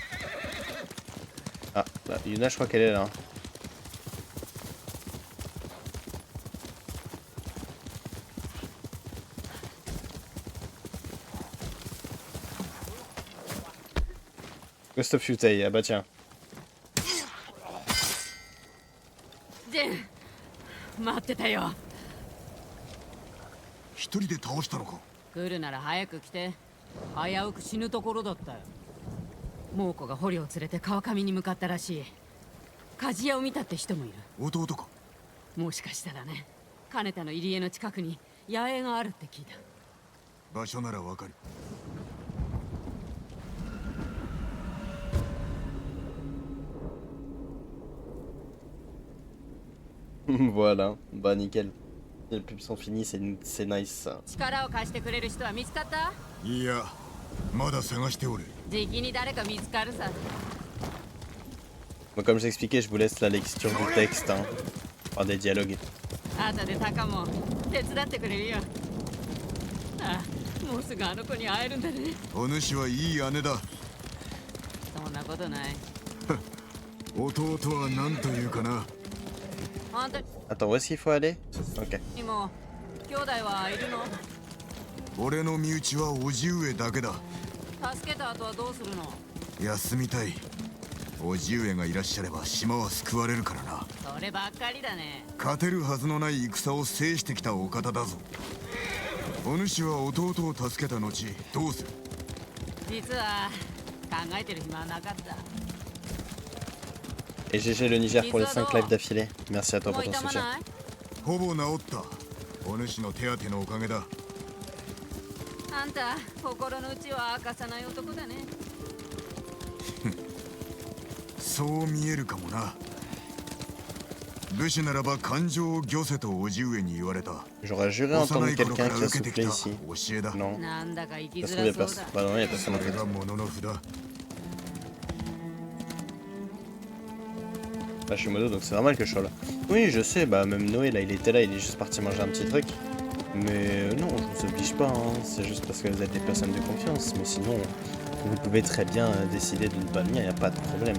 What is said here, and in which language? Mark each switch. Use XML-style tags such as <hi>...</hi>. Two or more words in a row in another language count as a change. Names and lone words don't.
<fr>Ah, là, Yuna, je crois qu'elle est là. Ghost of Yutei, ah bah tiens.</fr> <ja>ジェン待ってたよ。一人で倒したのか。来るなら早く来て。危うく死ぬところだったよ。猛虎が捕虜を連れて川上に向かったらしい。鍛冶屋を見たって人もいる。弟か。もしかしたらね、金田の入り江の近くに野営があるって聞いた。場所ならわかる。</ja> <fr>Voilà, bah nickel. Les pubs sont finies, c'est nice ça.</fr> <ja>力を貸してくれる人は見つかった？いや、まだ探しておる。じきに誰か見つかるさ。</ja> <fr>Bon, comme j'expliquais, je vous laisse la lecture du texte, hein, par des dialogues.</fr> <ja>後でタカも手伝ってくれるよ。あ、もうすぐあの子に会えるんだね。お主はいい姉だ。そんなことない。弟は何というかな。あんた</ja> <fr>Attends, où est-ce qu'il faut aller? Ok.</fr> <ja>にも兄弟はいるの？俺の身内は叔父上だけだ。助けた後はどうするの？休みたい。叔父上がいらっしゃれば島は救われるからな。そればっかりだね。勝てるはずのない戦を制してきたお方だぞ。お主は弟を助けた後どうする？実は考えてる暇はなかった。</ja> <fr>Et GG le Niger pour les 5 lives d'affilée. Merci à toi</fr> <ja>も</ja> <fr>pour</fr> <ja>う</ja> <fr>ton</fr> <ja>痛ま</ja> <fr>soutien.</fr> <ja>ない？ほぼ治った。お主の手当てのおかげだ。あんた心の内は明かさない男だね。そう見えるかもな。武士ならば感情を御せと叔父上に言われた。</ja> <fr>J'aurais juré entendre quelqu'un qui a soufflé ici.</fr> <ja>教えだ。</ja> <fr>Non.</fr> <ja>なんだか生き</ja> <fr>Ça se</fr> <ja>づ</ja> <fr>trouve,</fr> <ja>ら</ja> <fr>y a</fr> <ja>そうだ</ja> <fr>personne. Bah non, y a personne en</fr> <ja>それ</ja> <fr>fait.</fr> <ja>が物の札。</ja> <fr>Bah, je suis modo, donc c'est normal que je sois là. Oui, je sais, bah même Noé, là, il était là, il est juste parti manger un petit truc. Mais non, je vous oblige pas, hein. C'est juste parce que vous êtes des personnes de confiance. Mais sinon, vous pouvez très bien décider de ne pas venir, y a pas de problème.</fr>